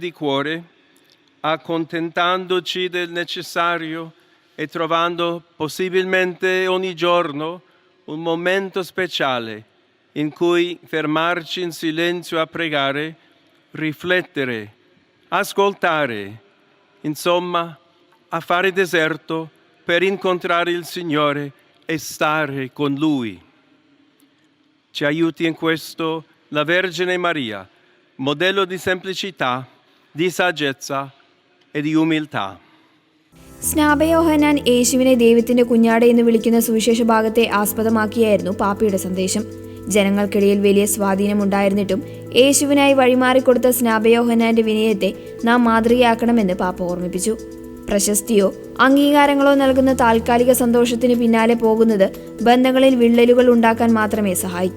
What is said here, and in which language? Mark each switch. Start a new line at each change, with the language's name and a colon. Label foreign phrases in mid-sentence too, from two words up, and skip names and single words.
Italian: di cuore, accontentandoci del necessario e trovando possibilmente ogni giorno un momento speciale in cui fermarci in silenzio a pregare, riflettere, ascoltare, insomma, a fare deserto per incontrare il Signore e stare con Lui. Ci aiuti in questo la Vergine Maria, modello di semplicità, di saggezza e di umiltà.
Malayalam: സ്നാപയോഹന്നാൻ യേശുവിനെ ദൈവത്തിന്റെ കുഞ്ഞാട് എന്ന് വിളിക്കുന്ന സുവിശേഷ ഭാഗത്തെ ആസ്പദമാക്കിയായിരുന്നു പാപ്പയുടെ സന്ദേശം. ജനങ്ങൾക്കിടയിൽ വലിയ സ്വാധീനമുണ്ടായിരുന്നിട്ടും യേശുവിനായി വഴിമാറിക്കൊടുത്ത സ്നാപയോഹന്നാന്റെ വിനയത്തെ നാം മാതൃകയാക്കണമെന്ന് പാപ്പ ഓർമ്മിപ്പിച്ചു. പ്രശസ്തിയോ അംഗീകാരങ്ങളോ നൽകുന്ന താൽക്കാലിക സന്തോഷത്തിന് പിന്നാലെ പോകുന്നത് ബന്ധങ്ങളിൽ വിള്ളലുകൾ ഉണ്ടാക്കാൻ മാത്രമേ സഹായിക്കൂ.